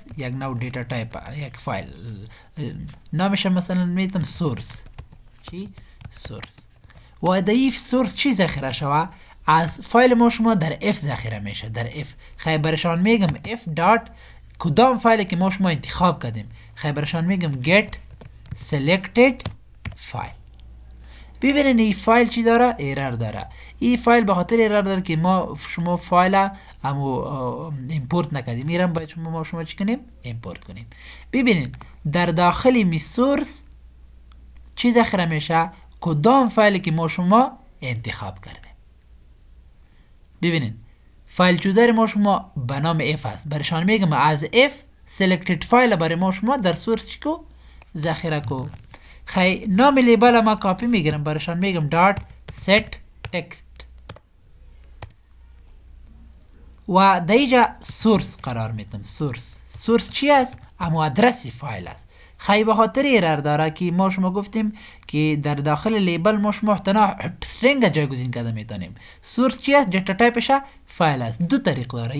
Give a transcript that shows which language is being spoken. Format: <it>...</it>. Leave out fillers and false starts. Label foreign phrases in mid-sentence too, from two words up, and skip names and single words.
<fa>یک نوع</fa> <en>data type</en> <fa>یک فایل نامش مثلا میتونم سورس. چی؟ سورس. و در این سورس چی ذخیره شوه؟ از فایل ما شما در F ذخیره میشه. در F خیلی برشان میگم F دات کدام فایل که ما شما انتخاب کردیم. خیلی برشان میگم</fa> <en>get selected file.</en> <fa>ببینید این فایل چی داره؟ ایرر داره. این فایل به خاطر ایرر داره که ما شما فایل همو امپورت نکردیم. میرم باید ما شما چی کنیم؟ امپورت کنیم. ببینید در داخل می سورس چی ذخیره میشه؟ کدام فایلی که ما شما انتخاب کردیم. ببینید</fa> <en>file chooser</en> <fa>ما شما به نام F است. برشان میگم از F selected فایل برای ما شما در سورس چی کو؟ ذخیره کو. خیلی نام لیبل ما کاپی میگیرم برشان میگم</fa> <en>dot set text</en> <fa>و در اینجا سورس قرار میدم. سورس چی است؟ اما ادرسی فایل است. خیلی به خاطر ایرر داره که ما شما گفتیم که در داخل لیبل ما شما محتوا استرینگ جایگزین کرده میتونیم. سورس چی است؟</fa> <en>data typesh</en> <fa>فایل است. دو طریق داره.</fa>